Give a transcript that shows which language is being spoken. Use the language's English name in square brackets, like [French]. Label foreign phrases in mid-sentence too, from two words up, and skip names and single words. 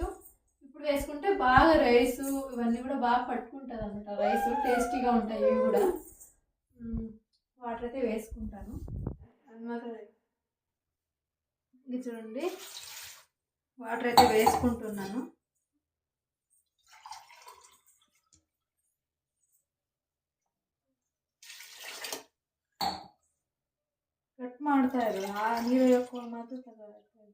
[Telugu] ఇప్పుడు వేసుకుంటే బాగా రైస్ ఇవన్నీ కూడా బాగా పట్టుకుంటుంది అనమాట. రైస్ టేస్టీగా ఉంటాయి ఇవి కూడా. వాటర్ అయితే వేసుకుంటాను అనమాట. ఇది చూడండి, వాటర్ అయితే వేసుకుంటున్నాను. [Kannada] ಕಟ್ ಮಾಡ್ತಾ ಇದ್ರು ಆ ನೀರು ಹಾಕೊಂಡು ಮಾತ್ರ ತಗೋಬೇಕು.